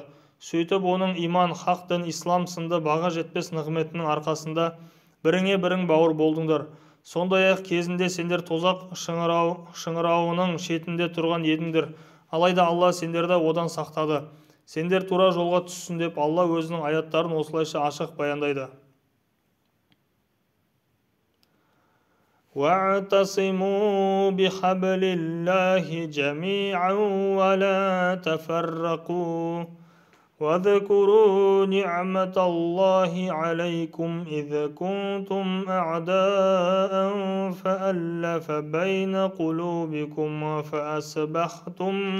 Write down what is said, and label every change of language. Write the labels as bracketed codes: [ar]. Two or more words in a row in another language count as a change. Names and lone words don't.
[kk] Сөйтіп оның иман, хақ дін, ислам сынды баға жетпес нығметінің арқасында біріңе-бірің бауыр болдыңдар. Сондай-ақ кезінде сендер тозақ шыңырауының шетінде тұрған едіңдер. Алайда Алла сендерді одан сақтады. Сендер тура жолға түссін деп Алла өзінің аяттарын осылайша ашық баяндайды. [ar] وَاعْتَصِمُوا بِحَبْلِ اللَّهِ جَمِيعًا وَلَا تَفَرَّقُوا وَاذْكُرُوا نِعْمَةَ اللَّهِ عَلَيْكُمْ إِذْ كُنْتُمْ أَعْدَاءً فَأَلَّفَ بَيْنَ قُلُوبِكُمْ فَأَصْبَحْتُمْ